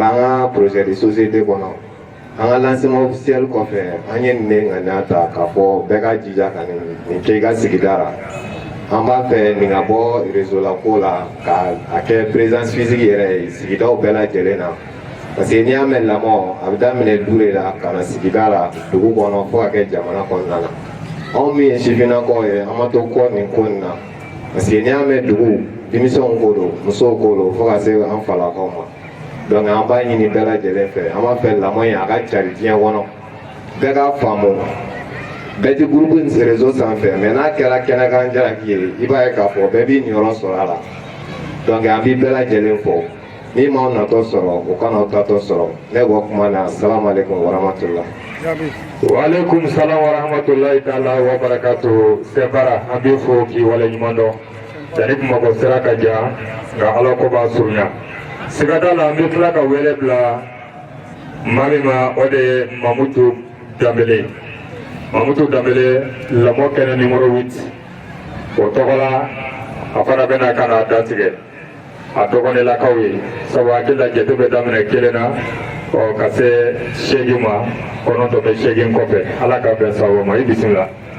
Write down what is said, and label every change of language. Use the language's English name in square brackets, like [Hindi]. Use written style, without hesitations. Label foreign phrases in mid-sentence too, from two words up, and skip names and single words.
[Bambara] b'an ka [French] projet de société [Bambara] kɔnɔ an ka [French] lancement officiel [Bambara] kɔfɛ an ye nin de ŋaniya ta k'a fɔ bɛɛ ka jija ka nin kɛ i ka sigida la an b'a fɛ nin ka bɔ réseau la ko la ka a kɛ [French] présence physique [Bambara] yɛrɛ ye sigidaw bɛɛ lajɛlen na [French] parce que [Bambara] n'i y'a mɛn lamɔ a bɛ daminɛ du de la ka na sigida la dugu kɔnɔ fo ka kɛ jamana kɔnɔna na anw min ye sifinnakaw ye an ma to kɔ nin ko nin na [French] parce que [Bambara] n'i y'a mɛn dugu denmisɛnw ko don musow ko don fo ka se an falakaw ma donc an b'a ɲini bɛɛ lajɛlen fɛ an b'a fɛ lamɔ in a ka cari diɲɛ kɔnɔ bɛɛ k'a faamu bɛɛ ti [French] groupe réseau [Bambara] sanfɛ mais n'a kɛra kɛnɛkan jalaki ye i b'a ye k'a fɔ bɛɛ b'i niyɔrɔ sɔrɔ a la donc an b'i bɛɛ lajɛlen fɔ n'i m'aw natɔ sɔrɔ o kana aw tatɔ sɔrɔ ne bɔ kuma na [Arabic] السلام عليكم ورحمة الله. وعليكم السلام ورحمة الله تعالى وبركاته. [Bambara] Sefara an b'i fo k'i waleɲuman dɔn yanni Bamakɔ sira ka ja nka ala ko b'a surunya siga t'a la an bɛ tila ka wele bila maa min ma o de ye Mamutu Danbele lamɔ kɛnɛ numéro 8 o tɔgɔ la a fana bɛna ka na datigɛ a dɔgɔnɛlakaw ye sabu hakili la jate bɛ daminɛ 1 na ka se 8 ma 9 bɛ 8 kɔfɛ ala ka bɛn sababu ma i bisimila.